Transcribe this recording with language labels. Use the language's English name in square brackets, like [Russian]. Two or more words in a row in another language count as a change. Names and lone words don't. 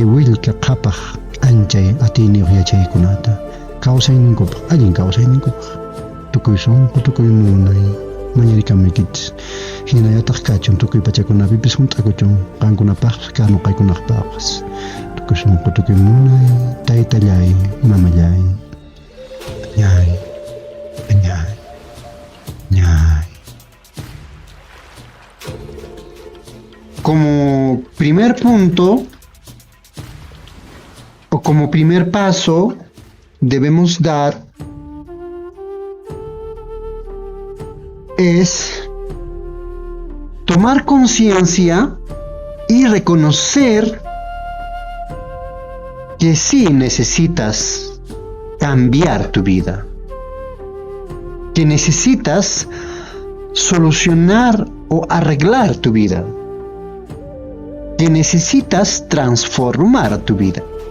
[Quechua] willka qhapaq anchay atiyniuq yachaykunata kawsayninkupaq allin kawsayninkupaq tukuy sunqu tukuy munay mañarikamuykichis hinallataq kachun tukuy pachakunapipis hunt'akuchun qankunapaqpas ka nuqaykunaqpaqpas tukuy sunqu tukuy munay taytallay mamallay ñay ñay ñay. [Spanish] Como primer punto o como primer paso debemos dar es tomar conciencia y reconocer que sí necesitas cambiar tu vida, que necesitas solucionar o arreglar tu vida, que necesitas transformar tu vida.